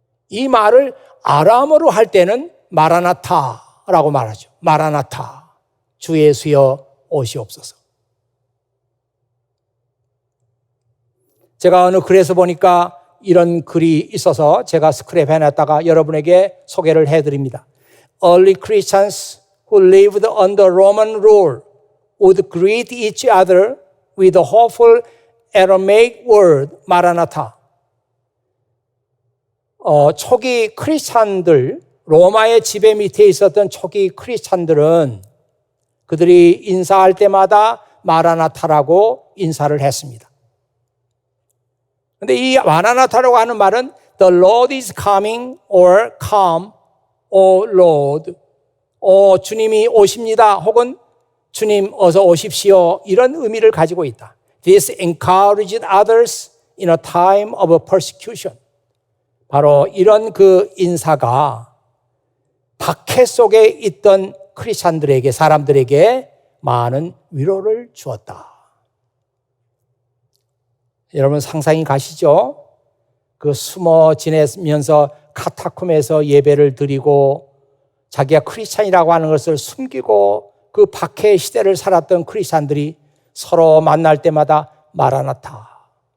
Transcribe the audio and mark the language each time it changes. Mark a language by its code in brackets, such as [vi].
[ko] 이 말을 아람어로 할 때는 마라나타라고 말하죠. 마라나타, 주 예수여 오시옵소서. 제가 어느 글에서 보니까 이런 글이 있어서 제가 스크랩 해놨다가 여러분에게 소개를 해드립니다. [en] Early Christians who lived under Roman rule would greet each other with the hopeful Aramaic word Maranatha. [ko] 초기 크리스찬들, 로마의 지배 밑에 있었던 초기 크리스찬들은 그들이 인사할 때마다 마라나타라고 인사를 했습니다. 그런데 이 마라나타라고 하는 말은 [en] The Lord is coming or come, O Lord. [ko] 주님이 오십니다. 혹은 주님 어서 오십시오. 이런 의미를 가지고 있다. [en] This encouraged others in a time of persecution. [ko] 바로 이런 그 인사가 박해 속에 있던 크리스찬들에게, 사람들에게 많은 위로를 주었다. 여러분 상상이 가시죠? 그 숨어 지내면서 카타콤에서 예배를 드리고 자기가 크리스찬이라고 하는 것을 숨기고 그 박해의 시대를 살았던 크리스찬들이 서로 만날 때마다 마라나타.